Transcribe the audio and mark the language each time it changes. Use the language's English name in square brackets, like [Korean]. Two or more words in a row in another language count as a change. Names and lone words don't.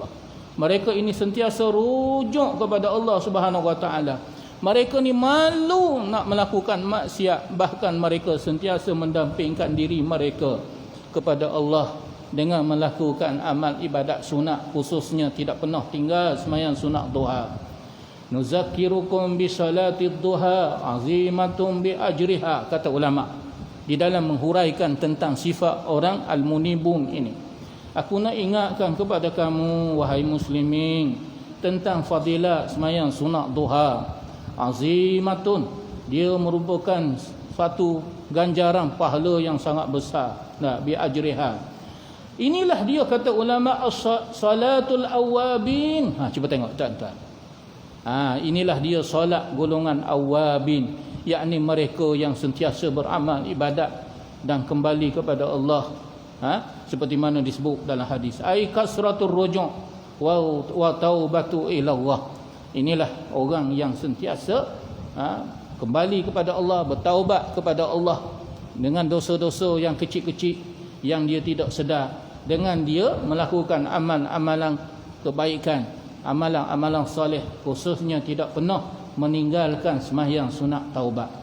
[Malay] Mereka ini sentiasa rujuk kepada Allah [Arabic] سبحانه وتعالى. [Malay] Mereka ni malu nak melakukan maksiat, bahkan mereka sentiasa mendampingkan diri mereka kepada Allah dengan melakukan amal ibadat sunat, khususnya tidak pernah tinggal sembahyang sunat duha. [Arabic] نذكركم بصلاة الضحى عظيمة بأجرها, [Malay] kata ulama di dalam menghuraikan tentang sifat orang al-munibun ini. Aku nak ingatkan kepada kamu, wahai muslimin, tentang fadilat sembahyang sunat duha. Azimatun, dia merupakan satu ganjaran pahala yang sangat besar. [Arabic] بأجرها. [Malay] Inilah dia, kata ulama, [Arabic] صلاة الأوابين. [Malay] Cuba tengok, tuan-tuan. Inilah dia solat golongan awabin, yakni mereka yang sentiasa beramal ibadat dan kembali kepada Allah. Seperti mana disebut dalam hadis, [Arabic] أي كثرة الرجوع والتوبة إلى الله. [Malay] Inilah orang yang sentiasa kembali kepada Allah, bertaubat kepada Allah dengan dosa-dosa yang kecil-kecil yang dia tidak sedar, dengan dia melakukan amalan kebaikan, amalan soleh, khususnya tidak pernah meninggalkan sembahyang sunat taubat.